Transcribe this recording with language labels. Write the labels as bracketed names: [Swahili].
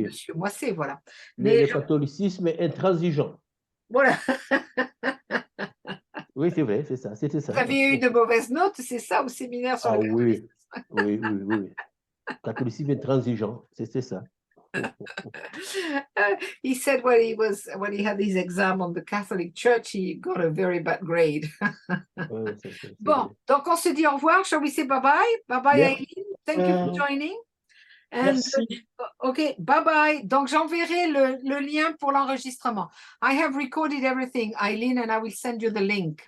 [French] Monsieur Moisset, voilà. Le catholicisme est intransigeant. Voilà. Oui, c'est vrai, c'est ça, c'était ça. Vous aviez eu de mauvaises notes, c'est ça, au séminaire sur le catholicisme? Oui. Catholicisme intransigeant, c'est ça. [English] He said when he had his exam on the Catholic Church, he got a very bad grade. [French] Bon, donc on se dit au revoir. [English] Shall we say bye-bye? Bye-bye, Aileen. Thank you for joining. And, [French] Merci. [English] OK, bye-bye. [French] Donc, j'enverrai le lien pour l'enregistrement. [English] I have recorded everything, Aileen, and I will send you the link.